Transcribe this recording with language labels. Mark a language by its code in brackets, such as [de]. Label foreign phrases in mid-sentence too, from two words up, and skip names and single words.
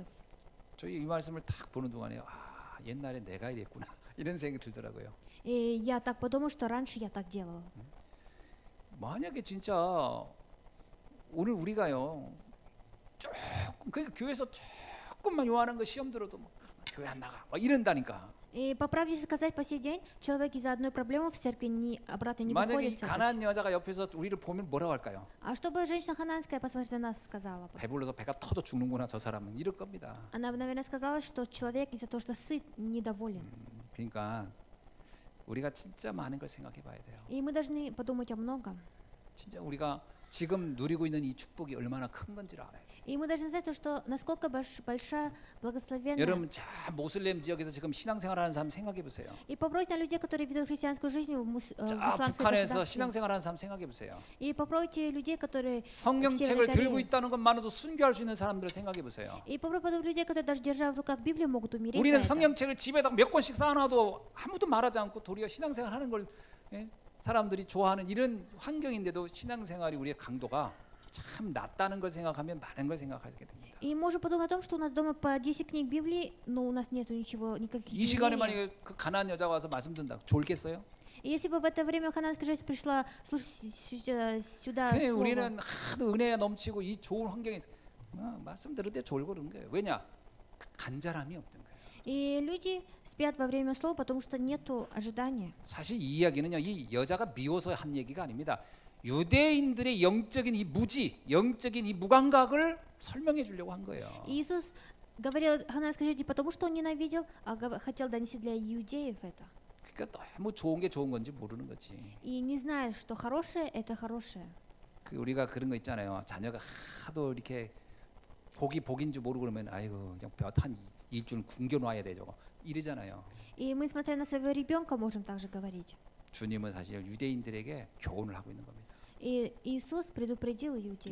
[ko] 저희 이 말씀을 딱 보는 동안에 아, 옛날에 내가 이랬구나 이런 생각이 들더라고요. [ru] И я так подумал, что раньше я так делала. [ko] 만약에 진짜 오늘 우리가요, 조금 그 교회에서 조금만 요하는 거 시험 들어도 막 교회 안 나가 막 이런다니까. [ru] И по правде сказать, по сей день человек из-за одной проблемы в церкви обратно не [ko] 만약에 [ru] выходит [ko] 이 [ru] в церковь. [ko] 가난한 여자가 옆에서 우리를 보면 뭐라고 할까요? [ru] А чтобы женщина хананская, посмотрите на нас, сказала бы. [ko] 배불러서 배가 터져 죽는구나 저 사람은 이럴 겁니다. [ru] Она бы, наверное, сказала, что человек из-за того, что сыт, недоволен. [ko] 그러니까 우리가 진짜 많은 걸 생각해 봐야 돼요. [ru] И мы должны подумать о многом. [ko] 진짜 우리가 지금 누리고 있는 이 축복이 얼마나 큰 건지를 알아야 돼요. [ru] И мы должны знать, что насколько большая благословенная. [ko] 여러분 자 모슬렘 지역에서 지금 신앙생활하는 사람 생각해 보세요. [ru] И попробуйте на людей, которые ведут христианскую жизнь в [ko] 자 [ru] исламском [ko] 북한에서 [ru] государстве. [ko] 신앙생활하는 사람 생각해 보세요. [ru] И попробуйте людей, которые в [ko] 성경책을 [ru] Северной [ko] 들고 [ru] Корее. [ko] 있다는 것만으로도 순교할 수 있는 사람들을 생각해 보세요. [ru] И попробуйте людей, которые даже держа в руках Библию, могут умереть. [ko] 우리는 [ru] за это. [ko] 성경책을 집에다 몇 권씩 쌓아놔도 아무도 말하지 않고 도리어 신앙생활하는 걸 사람들이 좋아하는 이런 환경인데도 신앙생활이 우리의 강도가 참 낮다는 걸 생각하면 많은 걸 생각하게 됩니다. [ru] И можем подумать о том, что у нас дома по 10 книг Библии, но у нас нету ничего, никаких [ko] 이 시간에 [ru] изменений. [ko] 만약에 그 가난한 여자가 와서 말씀 듣는다, 졸겠어요? [ru] И если бы в это время хананская женщина пришла слушать сюда [ko] 그냥 [ru] слово, [ko] 우리는 하도 은혜가 넘치고 이 좋은 환경에 말씀 들을 때 졸고 그런 거예요. 왜냐? 간절함이 없던 거예요. [ru] и люди спят во время слова, потому что нету ожидания. [ko] 사실 이 이야기는요, 이 여자가 미워서 한 얘기가 아닙니다. 유대인들의 영적인 이 무지, 영적인 이 무감각을 설명해 주려고 한 거예요. [ru] И Иисус говорил хананской женщине не потому, что он ненавидел, а хотел донести для иудеев это. [ko] 그러니까 너무 좋은 게 좋은 건지 모르는 거지. [ru] И не знает, что хорошее это хорошее. [ko] 그 우리가 그런 거 있잖아요. 자녀가 하도 이렇게 복인 줄 모르고 그러면 아이고 그냥 한 일주일 굶겨 놔야 돼 저거 이러잖아요. [ru] И мы, смотря на своего ребенка, можем также говорить. [ko] 주님은 사실 유대인들에게 교훈을 하고 있는 겁니다. [ru] И Иисус предупредил иудеев,